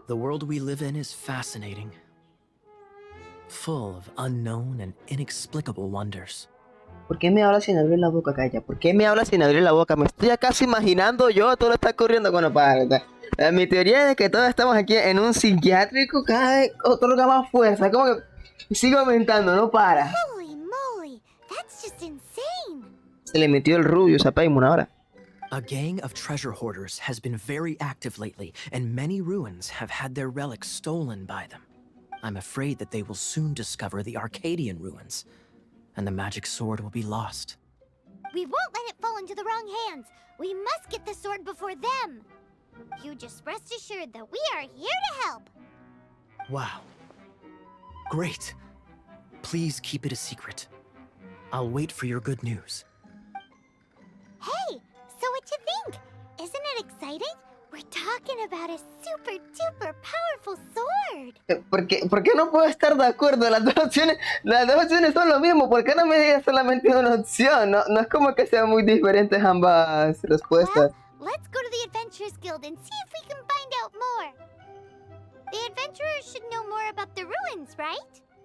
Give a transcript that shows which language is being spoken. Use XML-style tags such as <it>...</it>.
<en>The world we live in is fascinating, full of unknown and inexplicable wonders.</en> <es>¿Por qué me hablas sin abrir la boca, Calla? ¿Por qué me hablas sin abrir la boca? Me estoy acaso imaginando yo, todo lo está ocurriendo. Bueno, mi teoría es que todos estamos aquí en un psiquiátrico, cada vez otorga más fuerza. Como que sigue aumentando, no para.</es> <en>Holy moly, that's just insane.</en> <es>Se le metió el Rubius a Paimon ahora.</es> <en>A gang of treasure hoarders has been very active lately, and many ruins have had their relics stolen by them. I'm afraid that they will soon discover the Arcadian ruins, and the magic sword will be lost. We won't let it fall into the wrong hands. We must get the sword before them. You just rest assured that we are here to help. Wow. Great. Please keep it a secret. I'll wait for your good news. Hey, so what you think? Isn't it exciting? We're talking about a super duper powerful sword.</en> <es>¿Por qué no puedo estar de acuerdo? Las dos opciones son lo mismo. ¿Por qué no me digas solamente una opción? No es como que sean muy diferentes ambas respuestas.</es> <en>Well, let's go to the Adventurers Guild and see if we can find out more. The adventurers should know more about the ruins, right?</en>